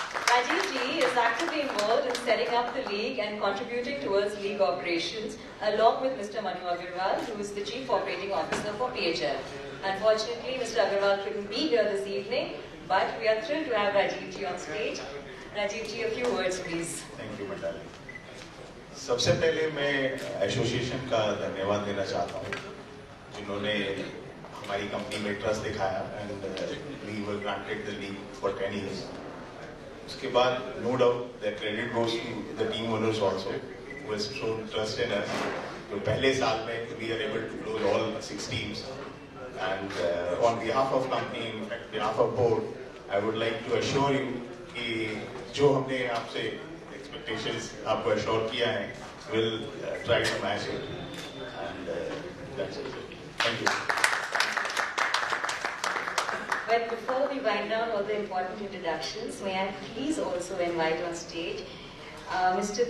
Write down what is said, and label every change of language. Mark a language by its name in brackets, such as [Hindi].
[English] Rajiv ji is actively involved in setting up the league and contributing towards league operations, along with Mr. Manu Agarwal, who is the Chief Operating Officer for PHL. Unfortunately, Mr. Agarwal couldn't be here this evening, but we are thrilled to have Rajiv ji on stage. Rajiv ji, a few words, please. Thank you मंडाली। [Hindi] सबसे पहले मैं association का धन्यवाद देना चाहता हूँ जिन्होंने हमारी कंपनी में ट्रस्ट दिखाया [English] And we were granted the league for 10 years। [Hindi] उसके बाद [English] No doubt the credit goes to the team owners also who has shown trust in us. [Hindi] तो पहले साल में [English] we are able to close all 6 teams and on behalf of company, in fact behalf of board, I would like to assure you [Hindi] कि जो हमने आपसे expectations आपको assure किया है, [English] Will try to match it and that's it. Thank you. Well, before we wind down all the important introductions, may I please also invite on stage Mr.